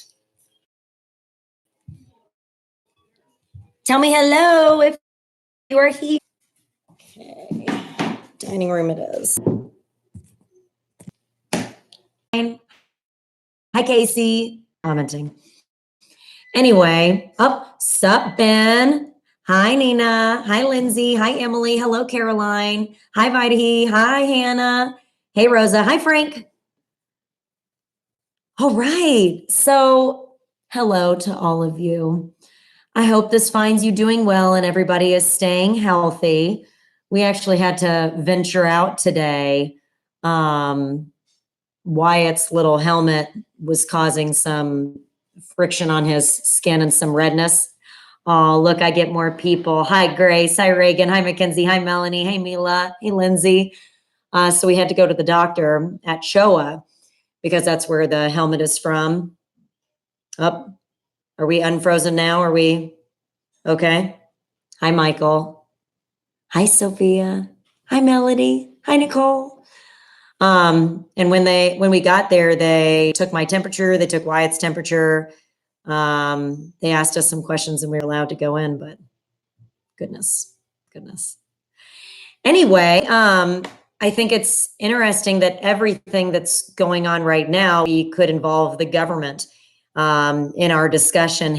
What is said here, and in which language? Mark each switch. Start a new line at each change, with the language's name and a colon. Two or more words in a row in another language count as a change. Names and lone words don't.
English: Tell me hello if you are here. Okay. Dining room it is. Hi, Casey. Commenting. Anyway, sup, Ben. Hi, Nina. Hi, Lindsay. Hi, Emily. Hello, Caroline. Hi, Vitahi. Hi, Hannah. Hey, Rosa. Hi, Frank. All right. So, hello to all of you. I hope this finds you doing well and everybody is staying healthy. We actually had to venture out today. Wyatt's little helmet was causing some friction on his skin and some redness. Oh, look, I get more people. Hi, Grace. Hi, Reagan. Hi, Mackenzie. Hi, Melanie. Hey, Mila. Hey, Lindsay. So we had to go to the doctor at Showa because that's where the helmet is from. Are we unfrozen now? Are we okay? Hi, Michael. Hi, Sophia. Hi, Melody. Hi, Nicole. And when we got there, they took my temperature. They took Wyatt's temperature. They asked us some questions and we were allowed to go in, but goodness. Anyway, I think it's interesting that everything that's going on right now, we could involve the government in our discussion.